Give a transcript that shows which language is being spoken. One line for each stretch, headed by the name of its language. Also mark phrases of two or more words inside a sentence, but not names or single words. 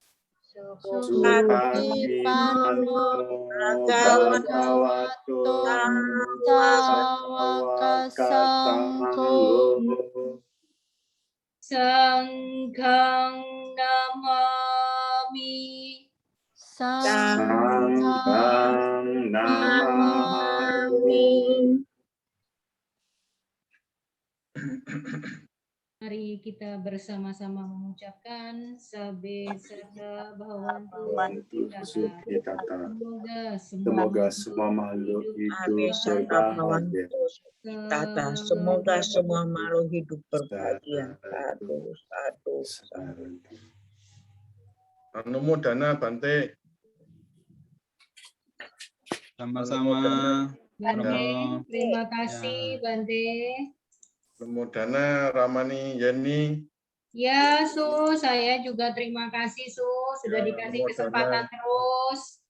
Pali: Supatipanno Bhagavato Sawaka Sangho. Sangghang namami. Sangghang namami.
Indonesian: Mari kita bersama-sama mengucapkan
Pali: Sabe Sada Bhavantu Sukhitata.
Indonesian: Semoga Semoga semua makhluk hidup berbahagia. Semoga semua makhluk hidup berbahagia.
Pali: Sadu, sadu, sadu. Anumodana Bante.
Indonesian: Sama-sama. Bante, terima kasih Bante. Anumodana Ramani Yani. Ya, Su, saya juga terima kasih, Su, sudah Ya, dikasih Anumodana. kesempatan terus.